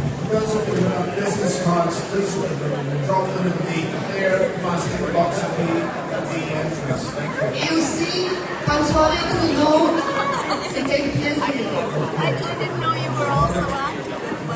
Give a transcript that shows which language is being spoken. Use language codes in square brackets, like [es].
[en] Those of you who have business cards, please drop them in the clear plastic box at the entrance. Thank you. [fr] Et aussi, bonne soirée tout le monde. C'était un plaisir. [en] I didn't know you were also active.